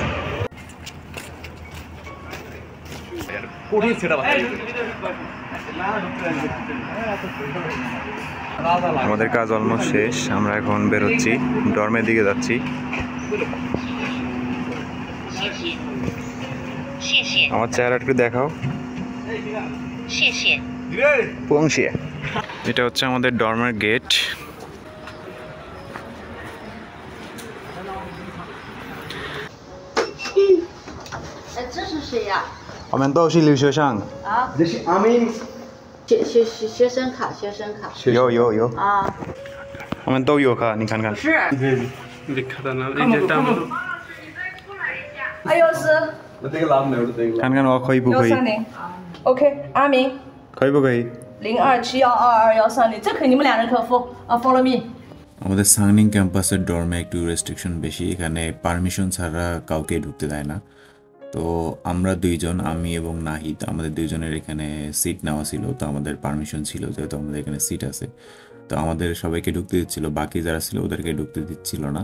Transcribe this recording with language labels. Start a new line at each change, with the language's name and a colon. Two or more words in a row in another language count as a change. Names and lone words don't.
Bangla: আমাদের কাজ অলমোস্ট শেষ, আমরা এখন বেরোচ্ছি, ডর্মের দিকে যাচ্ছি। আমার চেহারা একটু দেখাও। এটা হচ্ছে আমাদের ডর্মের গেট।
Chinese: 我们都是留学生。啊，这是阿明。学生卡，学生卡。有。啊。我们都有卡，你看看。是。哎呦是。看看我可以不可以？ OK， 阿明。可以不可以？02712213，这可以，你们2人可付啊 ，
English: follow me。
Bangla: আমাদের সাংনিং ক্যাম্পাসের ডর্মে একটু রেস্ট্রিকশন বেশি, এখানে পারমিশন ছাড়া কাউকে ঢুকতে দেয় না। তো আমরা দুইজন, আমি এবং নাহিদ, আমাদের দুইজনের এখানে সিট নেওয়া ছিল। তো আমাদের পারমিশন ছিল, যেহেতু আমাদের এখানে সিট আছে, তো আমাদের সবাইকে ঢুকতে দিচ্ছিল, বাকি যারা ছিল ওদেরকে ঢুকতে দিচ্ছিল না।